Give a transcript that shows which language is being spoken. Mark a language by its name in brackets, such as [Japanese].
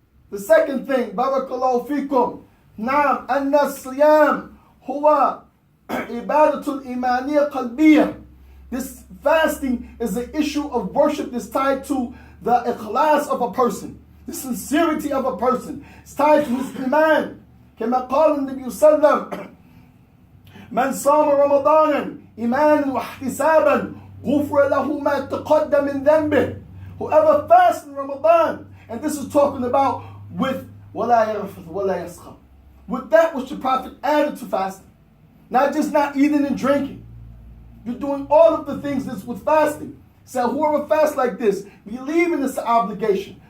[English] The second thing, barakallahu fikum. [Arabic] Naam, anna siyam huwa ibadatul imaniyya qalbiyya. [English] This fasting is an issue of worship that's tied to the ikhlas of a person. the sincerity of a person. It's tied to his iman. [Arabic] كما قال النبي صلى الله عليه وسلم من صام رمضانا إيمانا واحتسابا غفر له ما تقدم من ذنبه. [English] Whoever fasts in Ramadan, and this is talking about with [Arabic] ولا يرفث ولا يسخر, [English] with that which the Prophet added to fasting. Not just not eating and drinking. You're doing all of the things that's with fasting. So whoever fasts like this, believe in this obligation.